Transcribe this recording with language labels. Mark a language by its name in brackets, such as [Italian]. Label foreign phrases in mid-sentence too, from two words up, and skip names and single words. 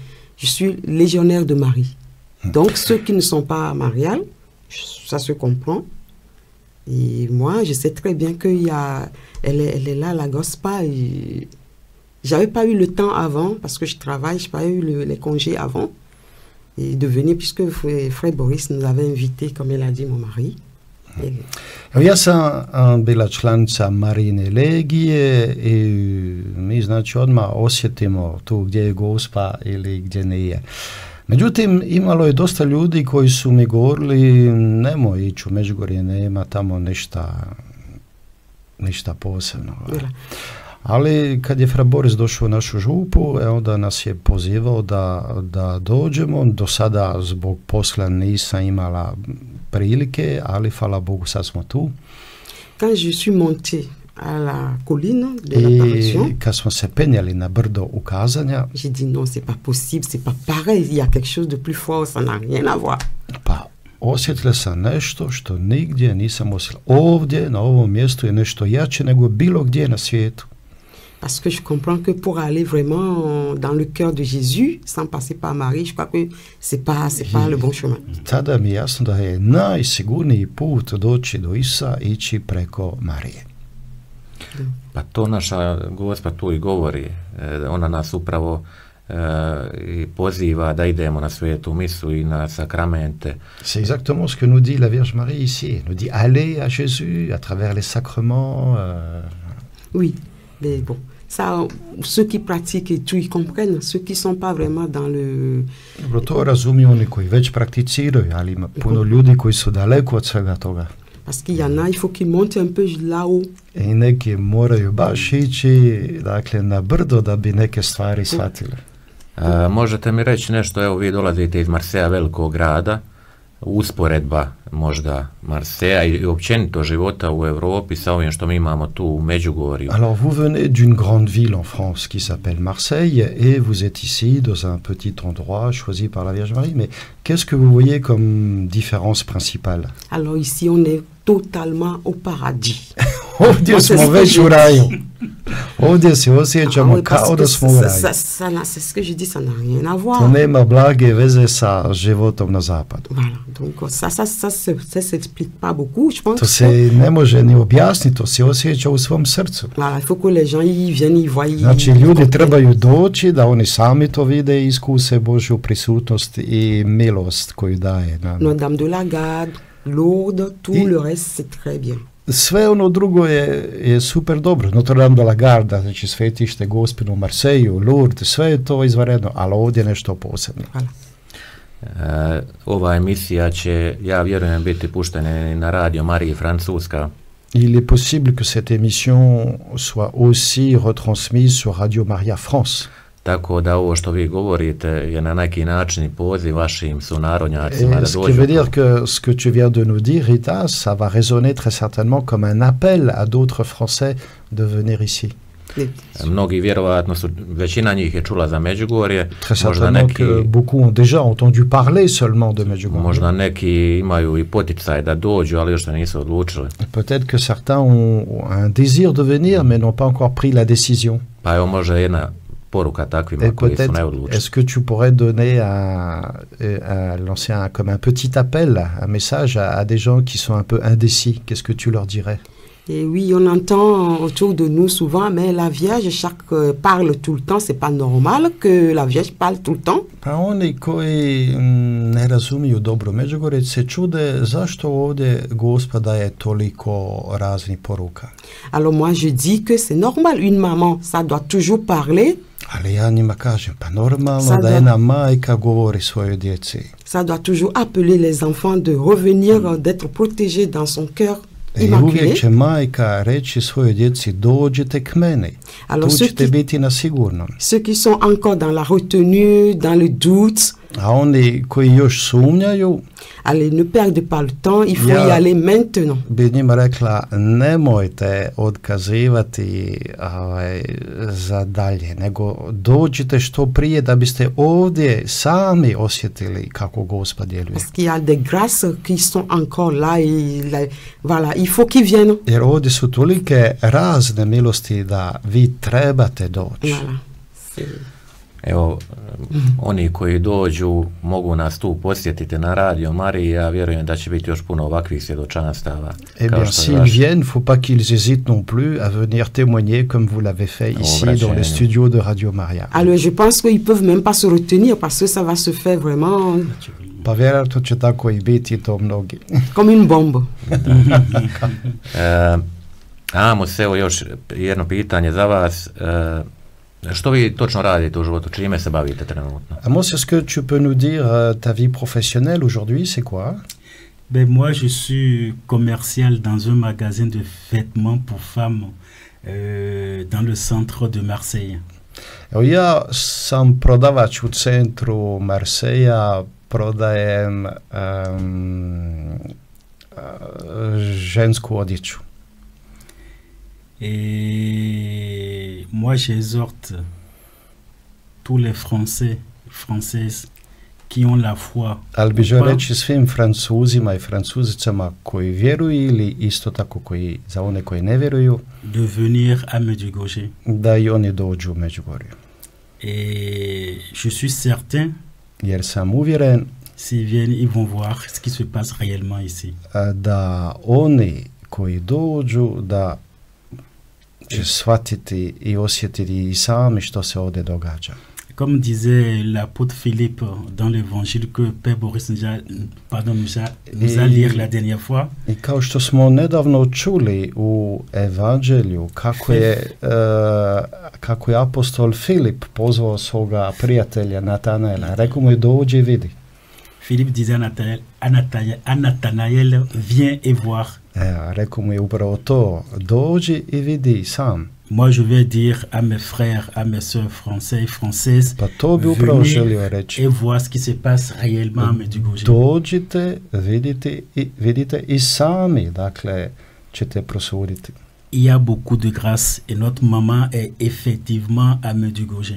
[French] Je suis légionnaire de Marie. Donc, ceux qui ne sont pas mariales, ça se comprend. Et moi, je sais très bien qu'elle est là, la Gospa. J'avais pas eu le temps avant, parce que je travaille, je n'ai pas eu les congés avant. Et de venir, puisque frère Boris nous avait invités, comme il a dit, mon mari. [Croatian] Ja sam bila članica Marine legije i mi znači odmah osjetimo tu gdje je Gospa ili gdje nije. Međutim, imalo je dosta ljudi koji su mi govorili nemoj ići u Međugorje, nema tamo ništa posebno. Ali kad je Fra Boris došao u našu župu, onda nas je pozivao da dođemo. Do sada zbog posla nisam imala prilike, ali hvala Bogu sad smo tu. [French] Quand je suis montée à la colline de l'apparition, [Croatian] kad smo se penjali na brdo ukazanja, [French] j'ai dit non, c'est pas possible, c'est pas pareil, il y a quelque chose de plus fort, ça n'a rien à voir. [Croatian] Pa osjetila sam nešto što nigdje nisam osjetila. Ovdje, na ovom mjestu je nešto jače nego bilo gdje na svijetu. [French] Parce que je comprends que pour aller vraiment dans le cœur de Jésus, sans passer par Marie, je crois que c'est pas le bon chemin. [Croatian] Tada mi je jasno da je najsigurniji put doći do Isusa ići preko Marije. Pa to naša Gospa tu i govori. Ona nas upravo i poziva da idemo na svetu misu i na sakramente. [French] C'est exactement ce que nous dit la Vierge Marie ici. Elle nous dit allez à Jésus à travers les sacrements. Oui, mais bon, ça, ceux qui pratiquent et tout, ils comprennent. Ceux qui ne sont pas vraiment dans le... [Croatian] Dobro, to razumiju oni koji već prakticiraju, ali ima puno ljudi koji su daleko od svega toga. [French] Parce qu'il y en a, il faut qu'ils montent un peu là-haut. [Croatian] I neki moraju baš ići, dakle, na brdo da bi neke stvari shvatili. Možete mi reći nešto, evo vi dolazite iz Marseja, velikog grada, usporedba možda Marseja i općenito života u Europi sa ovim što mi imamo tu u Međugorju. [French] Alors vous venez d'une grande ville en France qui s'appelle Marseille et vous êtes ici dans un petit endroit choisi par la Vierge Marie, mais qu'est-ce que vous voyez comme différence principale? Alors ici, on est totalement au paradis. [Croatian] Ovdje smo već u raju. Ovdje se osjećamo kao da smo u raju. [French] C'est ce que je dis, ça n'a rien à voir. [Croatian] To nema blage veze sa životom na zapadu. [French] Voilà, donc ça s'explique pas beaucoup, je pense. [Croatian] To se ne može ni objasniti, to se osjeća u svom srcu. [French] Voilà, il faut que les gens y viennent, y voient. [Croatian] Znači, ljudi trebaju doći da oni sami to vide i iskuse Božju prisutnost i milost koju daje nam. [French] Notre Dame de la Garde, Lourdes, tout le reste, c'est très bien. [Croatian] Sve ono drugo je super dobro. Notre Dame de la Garde, znači svetište Gospinu u Marseju, Lourdes, sve je to izvanredno, ali ovdje nešto posebno. Voilà. Ova emisija će, ja vjerujem, biti puštena na Radio Mariji Francuska. [French] Il est possible que cette émission soit aussi retransmise sur Radio Maria France. [Croatian] Tako da ovo što vi govorite je na neki način poziv vašim sunarodnjacima da [French] Ce qui [Croatian] dođu. [French] veut dire que ce que tu viens de nous dire, Rita, ça va résonner très certainement comme un appel à d'autres Français de venir ici. [Croatian] Mnogi vjerovatno su, većina njih je čula za Međugorje, Très možda certainement neki, [French] que beaucoup ont déjà entendu parler seulement de Medjugorje. [Croatian] možda neki imaju i poticaj da dođu, ali još se nisu odlučili. [French] Peut-être que certains ont un désir de venir, mais n'ont pas encore pris la décision. [Croatian] Pa evo može jedna poruka takvima koji su neodlučni. [French] Est-ce que tu pourrais donner lancer comme un petit appel, un message à des gens qui sont un peu indécis? Qu'est-ce que tu leur dirais? Et oui, on entend autour de nous souvent, mais la Vierge parle tout le temps. C'est pas normal que la Vierge parle tout le temps. [Croatian] Pa oni koji ne razumiju dobro Međugorje se čude zašto ovdje Gospa daje toliko raznih poruka. [French] Alors moi je dis que c'est normal, une maman, ça doit toujours parler. [Croatian] Ali ja njima kažem, pa normalno da jedna majka govori svojoj djeci. [French] Ça doit toujours appeler les enfants de revenir, d'être protégés dans son cœur. [Croatian] I uvijek će majka reći svojoj djeci, dođite k meni, tu ćete biti na sigurnom. [French] Ceux qui sont encore dans la retenue, dans le doute, [Croatian] a oni koji još sumnjaju, [French] allez, ne perdez pas le temps, il faut y aller maintenant. [Croatian] Bi njima rekla, nemojte otkazivati za dalje, nego dođite što prije da biste ovdje sami osjetili kako Gospa djeluje. [French] Parce qu'il y a des grâces qui sont encore là et voilà, il faut qu'ils viennent. [Croatian] Jer ovdje su tolike razne milosti da vi trebate doći. Voilà. Evo, oni koji dođu mogu nas tu posjetiti na Radio Mariji, ja vjerujem da će biti još puno ovakvih svjedočanstava. [French] Eh bien, s'ils viennent, faut pas qu'ils hésitent non plus à venir témoigner comme vous l'avez fait ici dans les studios de Radio Maria. Alors, je pense qu'ils peuvent même pas se retenir parce que ça va se faire vraiment... [Croatian] Pa vjerojatno će tako i biti to mnogi. [French] Comme une bombe. [Croatian] Amos, evo još jedno pitanje za vas. Što vi točno radite u životu? Čime se bavite trenutno? [French] Amos, est-ce que tu peux nous dire ta vie professionnelle aujourd'hui, c'est quoi? Ben moi, je suis commercial dans un magasin de vêtements pour femmes dans le centre de Marseille. [Croatian] Evo, ja sam prodavač u centru Marseja, prodajem žensku odjeću. [French] Et moi, j'exhorte tous les Françaises qui ont la foi. [Croatian] Ali bi želio reći svim Francuzima i Francuzicama koji vjeruju ili isto tako koji, za one koji ne vjeruju, [French] de venir à Medjugorje. [Croatian] Da i oni dođu u Međugorje. [French] Et je suis certain, [Croatian] jer sam uvjeren, [French] s'ils viennent, ils vont voir ce qui se passe réellement ici. [Croatian] Da oni koji dođu, da će shvatiti i osjetiti i sami što se ovdje događa. [French] Comme disait l'apôtre Philippe dans l'évangile que Père Boris nous a lire la dernière fois. [Croatian] I kao što smo nedavno čuli u evanđelju kako je apostol Filip pozvao svoga prijatelja Natanaela, rekao mu je dođi i vidi. [French] Philippe disait à Nathanaël, viens et voir. [Croatian] Rekao mu je upravo to, dođi i vidi sam. [French] Moi, je vais dire à mes frères, à mes sœurs français et françaises, venez et voir ce qui se passe réellement à Medjugorje. [Croatian] Dođite, vidite i sami, dakle, ćete prosuditi. [French] Il y a beaucoup de grâce et notre maman est effectivement à Medjugorje.